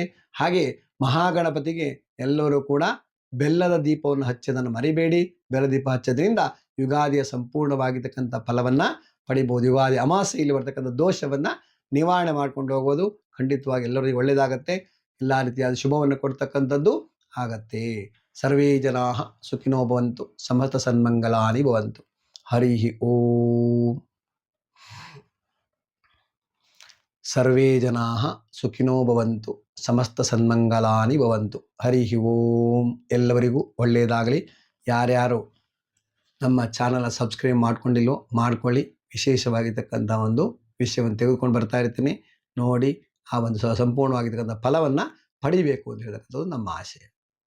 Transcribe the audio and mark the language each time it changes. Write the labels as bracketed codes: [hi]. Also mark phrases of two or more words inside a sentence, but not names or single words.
[kn] ಹಾಗೆ ಮಹಾಗಣಪತಿಗೆ ಎಲ್ಲರೂ ಕೂಡ ಬೆಲ್ಲದ ದೀಪವನ್ನು ಹಚ್ಚೋದನ್ನು ಮರಿಬೇಡಿ. ಬೆಲ್ಲ ದೀಪ ಹಚ್ಚೋದ್ರಿಂದ ಯುಗಾದಿಯ ಸಂಪೂರ್ಣವಾಗಿರ್ತಕ್ಕಂಥ ಫಲವನ್ನು ಪಡಿಬೋದು. ಯುಗಾದಿ ಅಮಾವಾಸ್ಯೆಯಲ್ಲಿ ಬರ್ತಕ್ಕಂಥ ದೋಷವನ್ನು ನಿವಾರಣೆ ಮಾಡ್ಕೊಂಡು ಹೋಗೋದು ಖಂಡಿತವಾಗಿ ಎಲ್ಲರಿಗೂ ಒಳ್ಳೆಯದಾಗತ್ತೆ. ಎಲ್ಲ ರೀತಿಯಾದ ಶುಭವನ್ನು ಕೊಡ್ತಕ್ಕಂಥದ್ದು ಆಗತ್ತೆ. [sa] ಸರ್ವೇ ಜನಾಃ ಸುಖಿನೋ ಭವಂತು, ಸಮಸ್ತ ಸನ್ಮಂಗಲಾನಿ ಭವಂತು. ಹರಿ ಓಂ. ಸರ್ವೇ ಜನಾಃ ಸುಖಿನೋ ಭವಂತು, ಸಮಸ್ತ ಸನ್ಮಂಗಲಾನಿ ಭವಂತು. ಹರಿ ಓಂ. [kn] ಎಲ್ಲವರಿಗೂ ಒಳ್ಳೆಯದಾಗಲಿ. ಯಾರ್ಯಾರು ನಮ್ಮ [en] channel subscribe [kn] ಮಾಡ್ಕೊಂಡಿಲ್ಲೋ ಮಾಡ್ಕೊಳ್ಳಿ. ವಿಶೇಷವಾಗಿರ್ತಕ್ಕಂಥ ಒಂದು ವಿಷಯವನ್ನು ತೆಗೆದುಕೊಂಡು ಬರ್ತಾ ಇರ್ತೀನಿ. ನೋಡಿ ಆ ಒಂದು ಸಂಪೂರ್ಣವಾಗಿರ್ತಕ್ಕಂಥ ಫಲವನ್ನು ಪಡಿಬೇಕು ಅಂತ ಹೇಳ್ತಕ್ಕಂಥದ್ದು ನಮ್ಮ ಆಶಯ.